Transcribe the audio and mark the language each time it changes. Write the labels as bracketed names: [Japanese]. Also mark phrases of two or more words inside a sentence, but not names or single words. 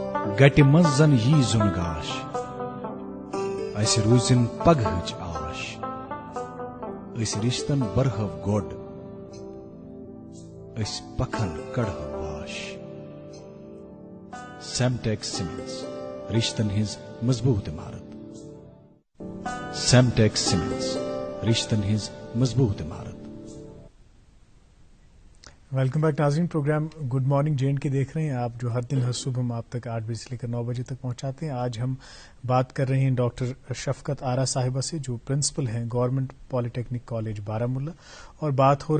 [Kashmiri] گٹہِ منٛز زن یی زُن گاش اسہِ روٗزِن پگہٕچ آش أسۍ رِشتن برہو گۄڈ أسۍ پکھن کڑہو واش سیمٹیک سیمنٹس رشتن ہٕنٛز مضبوٗط عمارت سیمٹیک سیمنٹس رشتن ہٕنٛز مضبوٗط عمارت. [English] welcome back [Urdu] ناظرین، پروگرام گڈ مارننگ جے اینڈ کے دیکھ رہے ہیں آپ، جو ہر دن ہر صبح ہم آپ تک 8 بجے سے لے کر 9 بجے تک پہنچاتے ہیں. آج ہم بات کر رہے ہیں ڈاکٹر شفقت آرا صاحبہ سے، جو پرنسپل ہیں گورنمنٹ پالی ٹیکنک کالج بارہمولہ، اور بات ہو